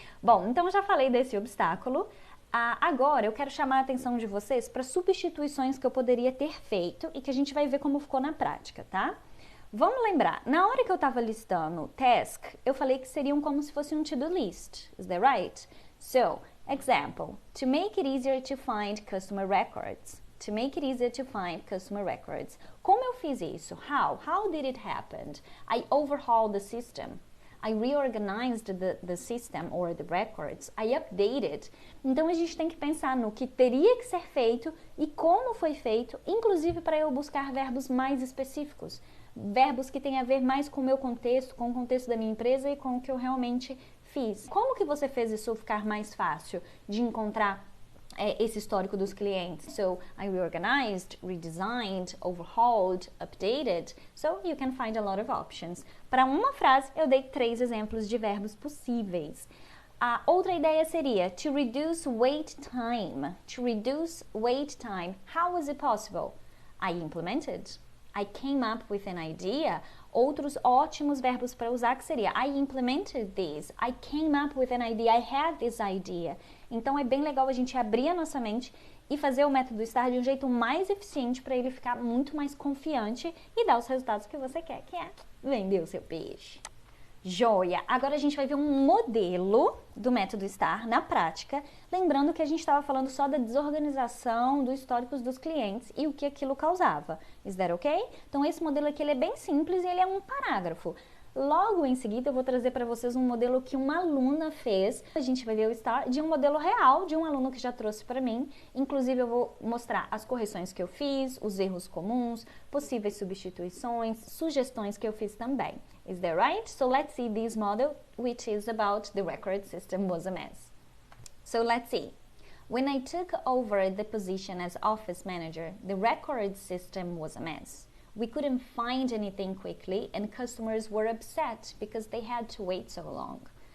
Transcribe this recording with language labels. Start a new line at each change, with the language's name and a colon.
Portuguese: Bom, então eu já falei desse obstáculo. Agora eu quero chamar a atenção de vocês para substituições que eu poderia ter feito e que a gente vai ver como ficou na prática, tá? Vamos lembrar, na hora que eu estava listando task, eu falei que seriam como se fosse um to-do list.
English: Is that right? So, example, to make it easier to find customer records. To make it easier to find customer records.
Portuguese: Como eu fiz isso?
English: How? How did it happen? I overhauled the system. I reorganized the system or the records. I updated.
Portuguese: Então a gente tem que pensar no que teria que ser feito e como foi feito, inclusive para eu buscar verbos mais específicos. Verbos que têm a ver mais com o meu contexto, com o contexto da minha empresa e com o que eu realmente fiz. Como que você fez isso ficar mais fácil de encontrar esse histórico dos clientes?
English: So, I reorganized, redesigned, overhauled, updated. So, you can find a lot of options.
Portuguese: Para uma frase, eu dei 3 exemplos de verbos possíveis. A outra ideia seria
English: to reduce wait time. To reduce wait time. How was it possible? I implemented. I came up with an idea.
Portuguese: Outros ótimos verbos para usar que seria
English: I implemented this. I came up with an idea. I had this idea.
Portuguese: Então é bem legal a gente abrir a nossa mente e fazer o método STAR de um jeito mais eficiente para ele ficar muito mais confiante e dar os resultados que você quer, que é vender o seu peixe. Joia! Agora a gente vai ver um modelo do método STAR na prática, lembrando que a gente estava falando só da desorganização dos históricos dos clientes e o que aquilo causava.
English: Is that ok?
Portuguese: Então esse modelo aqui ele é bem simples e ele é um parágrafo. Logo em seguida eu vou trazer para vocês um modelo que uma aluna fez. A gente vai ver o STAR de um modelo real, de um aluno que já trouxe para mim. Inclusive eu vou mostrar as correções que eu fiz, os erros comuns, possíveis substituições, sugestões que eu fiz também.
English: Is that right? So let's see this model, which is about the record system was a mess. So let's see. When I took over the position as office manager, the record system was a mess. We couldn't find anything quickly and customers were upset because they had to wait so long.